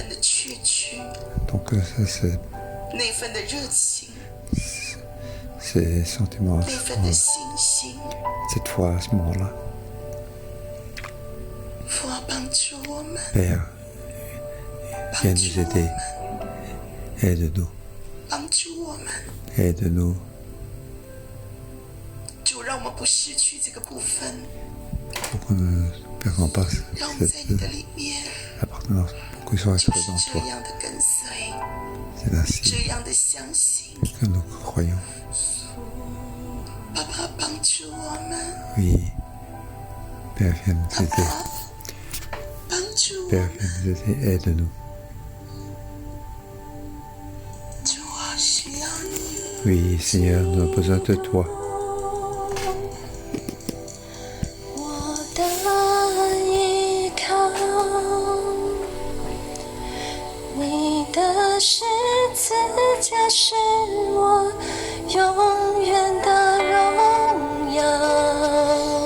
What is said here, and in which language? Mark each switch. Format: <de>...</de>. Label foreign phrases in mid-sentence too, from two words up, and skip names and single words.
<fr>Donc ces sentiments, cette foi à ce moment-là. Père, viens nous aider. Aide-nous.</fr> <zh>帮助我们。</zh> <fr>Aide-nous.</fr> <zh>主，让我们不失去这个部分，</zh> <fr>Pour que nous ne perdons pas</fr> <zh>让我们在你</zh> <fr>cette</fr> <zh>的里面，</zh> <fr>appartenance. Pour qu'il soit</fr> <zh>就</zh> <fr>resté</fr> <zh>是</zh> <fr>dans</fr> <zh>这</zh> <fr>toi.</fr> <zh>样的跟随，</zh> <fr>C'est ainsi</fr> <zh>这样的相信。</zh> <fr>que nous croyons.</fr> <zh>爸爸帮助我们，</zh> <fr>Oui. Père, viens nous</fr> <zh>爸</zh> <fr>aider.</fr> <zh>爸帮助我</zh> <fr>Père,</fr> <zh>们。</zh> <fr>viens nous aider. Aide-nous.</fr> <zh>主啊，需要你。</zh> <fr>Oui, Seigneur, nous avons besoin de toi.</fr> <zh>我的依靠，你的十字架是我永远的荣耀。</zh>